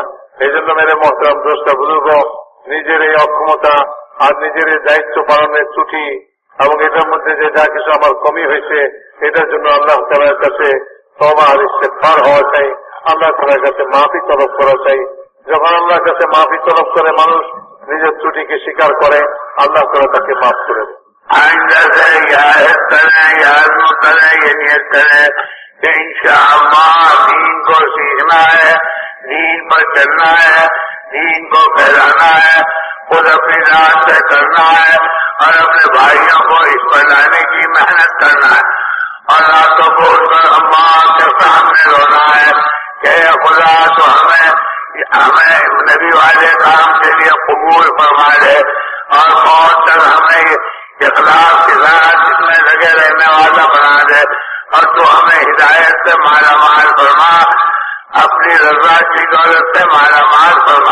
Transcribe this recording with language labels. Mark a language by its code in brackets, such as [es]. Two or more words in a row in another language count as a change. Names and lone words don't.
[bn] এই জন্য [ur] میرے محترم دوست بزرگ, [bn] নিজের এই অক্ষমতা আর নিজের এই দায়িত্ব পালনের ত্রুটি এবং এটার মধ্যে যে যা কিছু আমার কমি হয়েছে এটার জন্য আল্লাহ তাআলার কাছে তওবা আর ইস্তেগফার হওয়া চাই, আল্লাহ তাআলার কাছে মাফি তলব করা চাই। যখন আল্লাহর কাছে মাফি তলব করে মানুষ নিজের ত্রুটিকে স্বীকার করে, আল্লাহ তাআলা তাকে মাফ করে দেন। [ur] آئندہ سے یا اس طرح یا اس طرح یہ نیت کرے کہ انشاءاللہ دین کو سیکھنا ہے، دین پر چلنا ہے، دین کو پھیلانا ہے، خود اپنی ذات سے کرنا ہے اور اپنے بھائیوں کو اس پر لانے کی محنت کرنا ہے، اور راتوں کو اٹھ کر اللہ کے سامنے رونا ہے کہ اے خدا تو ہمیں نبی والے کام کے لیے قبول فرما دے اور بہت تک ہمیں اخلاص کے ساتھ جس میں لگے رہنے والا بنا دے، اور تو ہمیں ہدایت سے مالا مال فرما، اپنی رضا کی دولت سے مالا مال فرما۔